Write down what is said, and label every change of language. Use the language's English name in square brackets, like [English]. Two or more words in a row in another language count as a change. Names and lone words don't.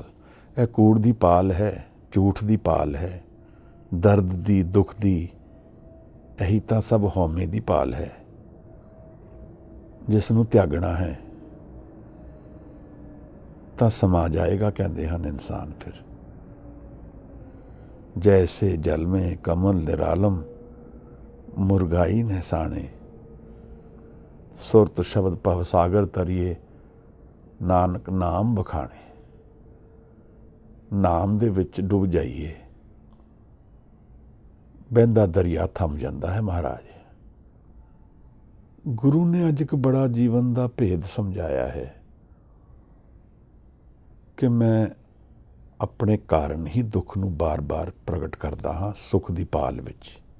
[Punjabi] ਇਹ ਕੂੜ ਦੀ ਪਾਲ ਹੈ, ਝੂਠ ਦੀ ਪਾਲ ਹੈ, ਦਰਦ ਦੀ, ਦੁੱਖ ਦੀ। ਇਹੀ ਤਾਂ ਸਭ ਹਉਮੈ ਦੀ ਪਾਲ ਹੈ, ਜਿਸ ਨੂੰ ਤਿਆਗਣਾ ਹੈ ਤਾਂ ਸਮਾ ਜਾਏਗਾ, ਕਹਿੰਦੇ ਹਨ ਇਨਸਾਨ। ਫਿਰ ਜੈਸੇ ਜਲ ਮੇਂ ਕਮਲ ਨਿਰਾਲਮ, ਮੁਰਗਾਈ ਨਹਸਾਨੇ, ਸੁਰਤ ਸ਼ਬਦ ਭਵ ਸਾਗਰ ਤਰੀਏ, ਨਾਨਕ ਨਾਮ ਬਖਾਨੇ। नाम ਦੇ ਵਿੱਚ ਡੁੱਬ ਜਾਈਏ, ਬਹਿੰਦਾ ਦਰਿਆ ਥੰਮ ਜਾਂਦਾ ਹੈ। ਮਹਾਰਾਜ ਗੁਰੂ ਨੇ ਅੱਜ ਇੱਕ ਬੜਾ ਜੀਵਨ ਦਾ ਭੇਦ ਸਮਝਾਇਆ ਹੈ ਕਿ ਮੈਂ ਆਪਣੇ ਕਾਰਨ ਹੀ ਦੁੱਖ ਨੂੰ ਬਾਰ-ਬਾਰ ਪ੍ਰਗਟ ਕਰਦਾ ਹਾਂ, ਸੁੱਖ ਦੀ ਪਾਲ ਵਿੱਚ।